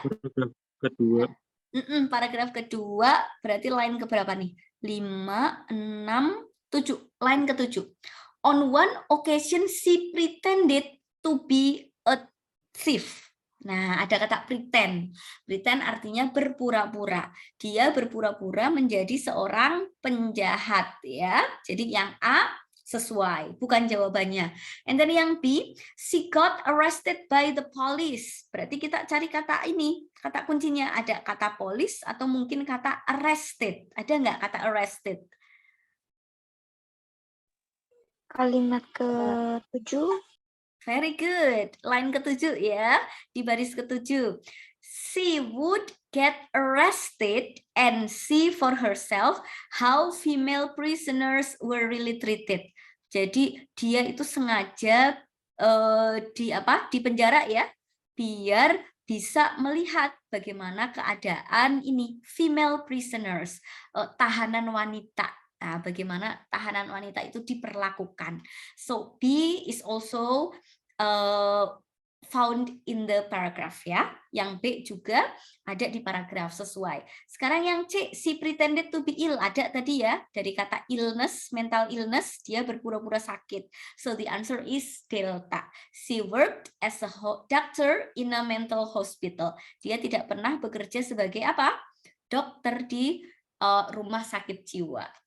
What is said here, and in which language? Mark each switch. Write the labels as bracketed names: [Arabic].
[Indonesian] Paragraf kedua. Paragraf kedua, berarti line keberapa nih? 5, 6, 7. Line ke-7. [English] On one occasion, she pretended to be a thief. [Indonesian] Nah, ada kata pretend. Pretend artinya berpura-pura. Dia berpura-pura menjadi seorang penjahat ya. Jadi yang A sesuai, bukan jawabannya. [English] And then yang B, she got arrested by the police. [Indonesian] Berarti kita cari kata ini, kata kuncinya ada kata police atau mungkin kata arrested. Ada nggak kata arrested? Kalimat ke-7. Very good. Line ke-7 ya, di baris ke-7. [English] She would get arrested and see for herself how female prisoners were really treated. [Indonesian] Jadi dia itu sengaja di penjara ya, biar bisa melihat bagaimana keadaan ini [English] female prisoners, [Indonesian] tahanan wanita. Nah, bagaimana tahanan wanita itu diperlakukan. [English] So B is also found in the paragraph ya. [Indonesian] Yang B juga ada di paragraph sesuai. Sekarang yang C, [English] she pretended to be ill, [Indonesian] ada tadi ya, dari kata illness, mental illness, dia berpura-pura sakit. [English] So the answer is delta. She worked as a doctor in a mental hospital. [Indonesian] Dia tidak pernah bekerja sebagai apa? Dokter di rumah sakit jiwa.